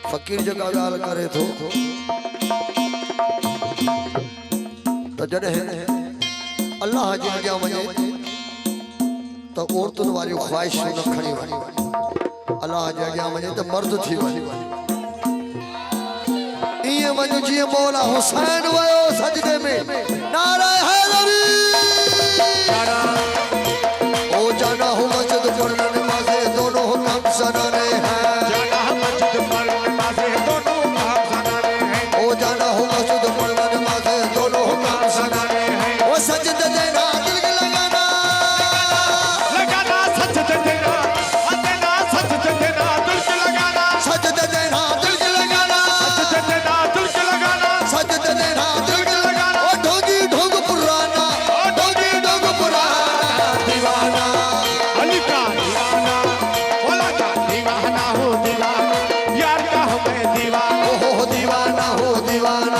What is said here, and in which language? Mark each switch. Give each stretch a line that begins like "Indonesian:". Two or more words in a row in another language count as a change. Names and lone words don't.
Sindhi: फकीर जगह गाल करे थो तो जॾहिं अल्लाह जे अॻियां वञे तो औरतुनि वारियूं ख़्वाहिशूं न खणी वञे अल्लाह जे अॻियां वञे तो मर्द थी वञे ईअं वञ जीअं मौला हुसैन वयो सजदे में नारा हैदरी
Urdu: او جانا ہو مسجد پڑھنے نمازیں دونوں کام سنانے ہیں جانا مسجد پر نمازیں دونوں کام سنانے ہیں او جانا ہو مسجد پڑھنے نمازیں دونوں کام سنانے ہیں او سجدے دینا دل کے لگانا سجدے دینا سجدے دینا دل کے لگانا سجدے دینا دل کے لگانا سجدے دینا دل کے لگانا سجدے دینا دل کے لگانا او ڈھوگی ڈھوگ پرانا او ڈھوگی ڈھوگ پرانا دیوانہ علی کا دیوانہ مولا کا دیوانہ ہو دیوانہ یار کا ہوں میں دیوانہ او ہو دیوانہ ہو دیوانہ